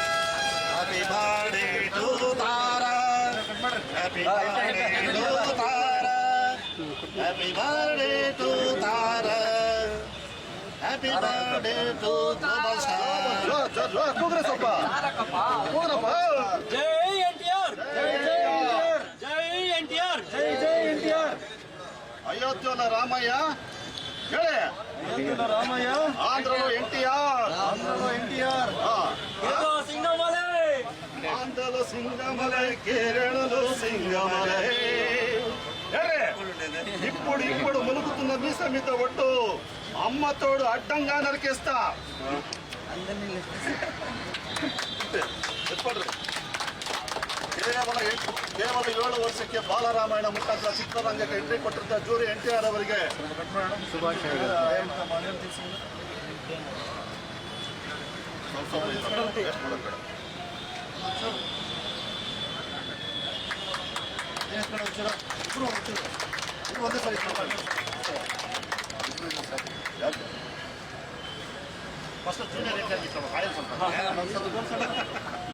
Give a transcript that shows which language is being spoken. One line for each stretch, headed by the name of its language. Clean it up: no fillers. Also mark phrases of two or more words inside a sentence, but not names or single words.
English: Happy birthday to Tara. Happy birthday to Tara. happy birthday to Tara, happy birthday to global star.
Kannada: ಕೂಗ್ರೆ ಸ್ವಲ್ಪ ಕೂಗ್ರಪ್ಪ. ಜೈ ಎನ್ಟಿಆರ್, ಜೈ ಎನ್ಟಿಆರ್, ಜೈ ಎನ್ಟಿಆರ್. ಅಯೋಧ್ಯೆಯ ರಾಮಯ್ಯ ಹೇಳಿ, ರಾಮಯ್ಯ,
Telugu: ಆಂಧ್ರలో ఎన్టీఆర్, సింగమలై, ఆంధ్రలో సింగమలై, కేరళలో సింగమలై. ఇప్పుడు మునుగుతున్న మీస మీద ఒట్టు, అమ్మ తోడు అడ్డంగా నరికేస్తా.
Kannada: ಕೇವಲ 7 ವರ್ಷಕ್ಕೆ ಬಾಲರಾಮಾಯಣ ಮುಖಾಂತರ ಚಿತ್ರರಂಗಕ್ಕೆ ಎಂಟ್ರಿ ಕೊಟ್ಟಿದ್ದ ಜೂರಿ ಎನ್ಟಿಆರ್ ಅವರಿಗೆ ಶುಭಾಶಯಗಳು. ಒಂದೇ ಸರಿ
English: first junior
Kannada: ಎನ್ಟಿಆರ್ ಗಿಟ್ಟ ಆಯಲ್ ಸ್ವಲ್ಪ